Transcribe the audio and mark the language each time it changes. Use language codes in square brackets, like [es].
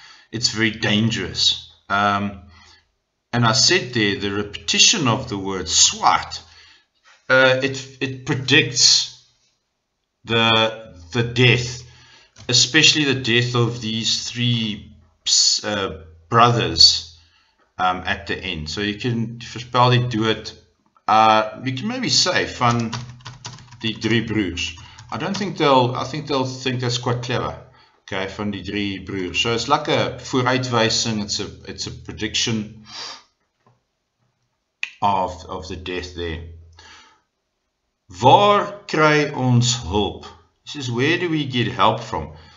[en] It's very dangerous. And I said there, the repetition of the word swart, it predicts the death, especially the death of these three brothers at the end. So you can [af] voorspel die dood. [en] You can maybe say [af] van die drie broers. [en] I think they'll think that's quite clever. Okay, [af] van die drie broers. [en] So it's like a vooruitwysing, it's a prediction of the death there. [af] Waar kry ons hulp? [en] He says, where do we get help from?